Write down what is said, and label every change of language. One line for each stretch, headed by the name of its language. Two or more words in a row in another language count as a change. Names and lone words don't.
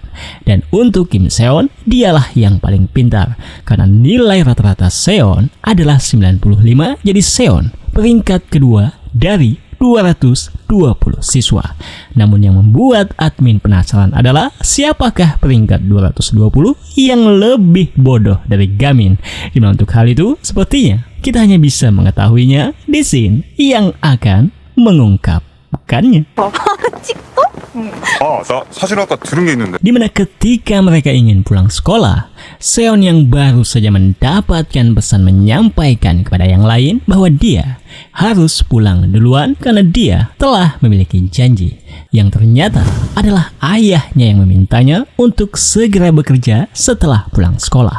Indonesian: Dan untuk Kim Seon, dialah yang paling pintar karena nilai rata-rata Seon adalah 95, jadi Seon peringkat kedua dari 220 siswa. Namun yang membuat admin penasaran adalah siapakah peringkat 220 yang lebih bodoh dari Gamin. Dimana untuk hal itu sepertinya kita hanya bisa mengetahuinya di scene yang akan mengungkapkannya.
Korean: 나 사실 아까 들은 게 있는데.
Indonesian: Dimana ketika mereka ingin pulang sekolah, Seon yang baru saja mendapatkan pesan menyampaikan kepada yang lain bahwa dia harus pulang duluan karena dia telah memiliki janji yang ternyata adalah ayahnya yang memintanya untuk segera bekerja setelah pulang sekolah.